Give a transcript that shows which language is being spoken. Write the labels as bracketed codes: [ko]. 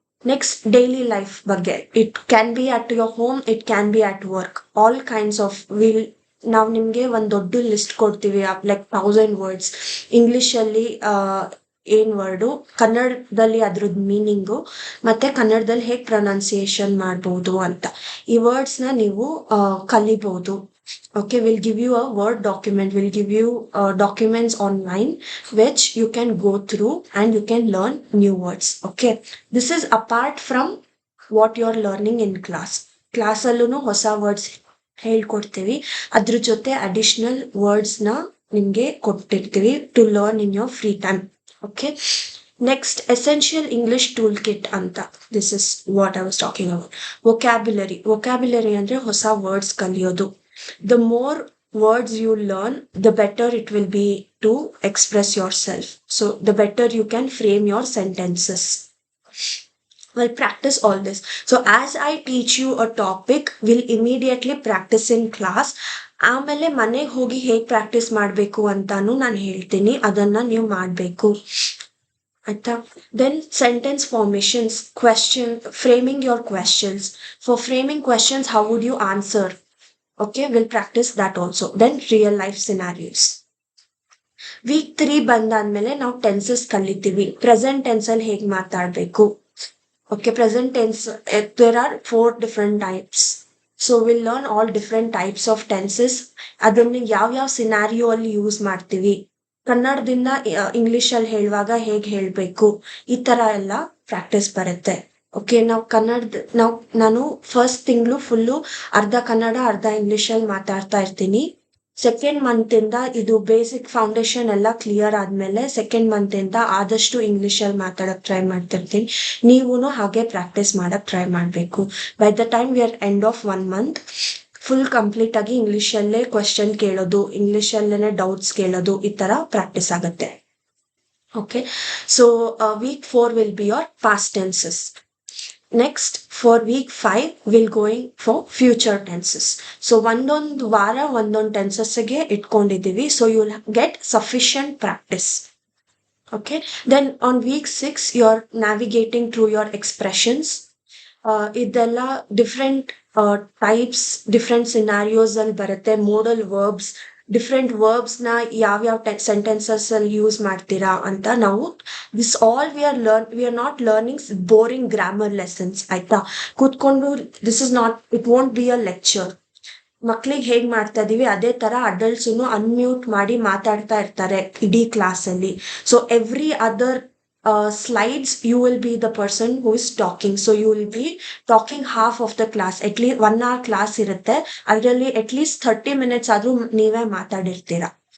[en] Next, daily life ಬಗ್ಗೆ. It can be at your home, it can be at work, all kinds of [kn] ನಾವು ನಿಮ್ಗೆ ಒಂದು ದೊಡ್ಡ list ಕೊಡ್ತೀವಿ, [en] Like 1000 words. [kn] ಇಂಗ್ಲಿಷಲ್ಲಿ ಏನ್ ವರ್ಡು, ಕನ್ನಡದಲ್ಲಿ ಅದ್ರದ್ದು ಮೀನಿಂಗು, ಮತ್ತೆ ಕನ್ನಡದಲ್ಲಿ ಹೇಗೆ ಪ್ರೊನೌನ್ಸಿಯೇಷನ್ ಮಾಡ್ಬೋದು ಅಂತ ಈ ವರ್ಡ್ಸ್ನ ನೀವು ಕಲಿಬಹುದು. [en] Okay, we'll give you a Word document. We'll give you documents online which you can go through and you can learn new words. Okay, this is apart from what you're learning in class. [kn] Class allೂ ಹೊಸ words ಹೇಳ್ಕೊಡ್ತೀವಿ, ಅದ್ರ ಜೊತೆ additional ವರ್ಡ್ಸ್ನ ನಿಮಗೆ ಕೊಟ್ಟಿರ್ತೀವಿ [en] To learn in your free time. Okay, next, essential English toolkit anta. This is what I was talking about. Vocabulary [kn] andre hosa words kaliyodu. [en] The more words you learn, the better it will be to express yourself. So the better you can frame your sentences. Well, practice all this. So as I teach you a topic, we'll immediately practice in class. [kn] ಆಮೇಲೆ ಮನೆಗೆ ಹೋಗಿ ಹೇಗೆ practice ಮಾಡಬೇಕು ಅಂತಾನು ನಾನು ಹೇಳ್ತೀನಿ, ಅದನ್ನ ನೀವು ಮಾಡಬೇಕು ಆಯ್ತಾ. [en] Then sentence formations, question, framing your questions. For framing questions, how would you answer? Okay, we'll practice that also. Then real life scenarios. [kn] Week 3 ಬಂದಾದ್ಮೇಲೆ ನಾವು ಟೆನ್ಸಸ್ ಕಲಿತೀವಿ. ಪ್ರೆಸೆಂಟ್ ಟೆನ್ಸ್ ಅಲ್ಲಿ ಹೇಗೆ ಮಾತಾಡ್ಬೇಕು. [en] Okay, present tense, there are 4 different types. So we'll learn all different types of tenses. [kn] ಅದನ್ನ ಯಾವ scenario ಅಲ್ಲಿ use ಮಾಡ್ತೀವಿ, ಕನ್ನಡದಿಂದ ಇಂಗ್ಲಿಷ್ ಅಲ್ಲಿ ಹೇಳುವಾಗ ಹೇಗೆ ಹೇಳ್ಬೇಕು, ಈ ತರ ಎಲ್ಲ ಪ್ರಾಕ್ಟೀಸ್ ಬರುತ್ತೆ. ಓಕೆ, ನಾನು ಫಸ್ಟ್ ತಿಂಗಳು ಫುಲ್ಲು ಅರ್ಧ ಕನ್ನಡ ಅರ್ಧ ಇಂಗ್ಲಿಷ್ ಅಲ್ಲಿ ಮಾತಾಡ್ತಾ ಇರ್ತೀನಿ. ಸೆಕೆಂಡ್ ಮಂತ್ ಇಂದ ಇದು ಬೇಸಿಕ್ ಫೌಂಡೇಶನ್ ಎಲ್ಲ ಕ್ಲಿಯರ್ ಆದ್ಮೇಲೆ ಸೆಕೆಂಡ್ ಮಂತ್ ಇಂದ ಆದಷ್ಟು ಇಂಗ್ಲಿಷ್ ಅಲ್ಲಿ ಮಾತಾಡಕ್ ಟ್ರೈ ಮಾಡ್ತಿರ್ತೀನಿ. ನೀವುನು ಹಾಗೆ ಪ್ರಾಕ್ಟೀಸ್ ಮಾಡಕ್ ಟ್ರೈ ಮಾಡ್ಬೇಕು. [en] by the time we are end of 1 month [kn] full complete ಆಗಿ ಇಂಗ್ಲಿಷ್ ಅಲ್ಲೇ ಕ್ವೆಶ್ಚನ್ ಕೇಳೋದು, ಇಂಗ್ಲಿಷ್ ಅಲ್ಲೇನೆ ಡೌಟ್ಸ್ ಕೇಳೋದು, ಈ ತರ ಪ್ರಾಕ್ಟೀಸ್ ಆಗುತ್ತೆ. [en] Okay, so week 4 will be your past tenses. Next, for week 5, we'll going for future tenses. [kn] So ಒಂದೊಂದು ವಾರ ಒಂದೊಂದು ಟೆನ್ಸಸ್ಗೆ ಇಟ್ಕೊಂಡಿದ್ದೀವಿ. [en] So you will get sufficient practice. Okay, then on week 6, you're navigating through your expressions. [kn] ಇದೆಲ್ಲ different types, different scenarios ಅಲ್ಲಿ ಬರುತ್ತೆ. [en] modal verbs, different verbs [kn] ನ ಯಾವ್ಯಾವ sentences ಅಲ್ಲಿ ಯೂಸ್ ಮಾಡ್ತೀರಾ ಅಂತ ನಾವು [en] This all we are not learning boring grammar lessons. [kn] ಆಯ್ತಾ, ಕೂತ್ಕೊಂಡು [en] This is not, it won't be a lecture. [kn] ಮಕ್ಳಿಗೆ ಹೇಗ್ ಮಾಡ್ತಾ ಇದೀವಿ ಅದೇ ತರ ಅಡಲ್ಟ್ಸ್ ಅನ್ಮ್ಯೂಟ್ ಮಾಡಿ ಮಾತಾಡ್ತಾ ಇರ್ತಾರೆ ಇಡೀ ಕ್ಲಾಸ್ ಅಲ್ಲಿ. [en] So every other slides you will be the person who is talking. So you will be talking half of the class. At least 1 hour class [kn] ಇರುತ್ತೆ, ಅದರಲ್ಲಿ [en] at least 30 minutes [kn] ಆದ್ರೂ ನೀವೇ ಮಾತಾಡಿರ್ತೀರಾ.